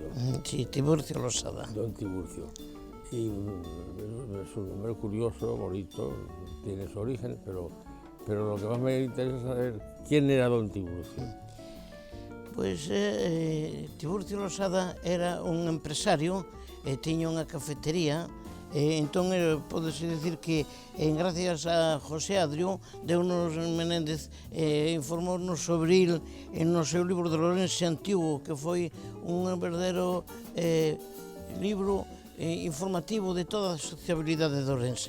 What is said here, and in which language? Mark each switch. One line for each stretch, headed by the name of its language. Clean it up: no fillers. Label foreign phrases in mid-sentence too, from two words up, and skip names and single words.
Spanish: Sí, Tiburcio Losada. Don Tiburcio. Y es un nombre curioso, bonito, tiene su origen, pero lo que más me interesa es saber quién era Don Tiburcio.
Galician: Pois Tiburcio Losada era un empresario e tiña unha cafetería e entón pódese dicir que gracias a José Adrio deunos Menéndez informounos sobre il no seu libro de Lorense Antigo, que foi un verdadeiro libro informativo de toda a sociabilidade de Ourense.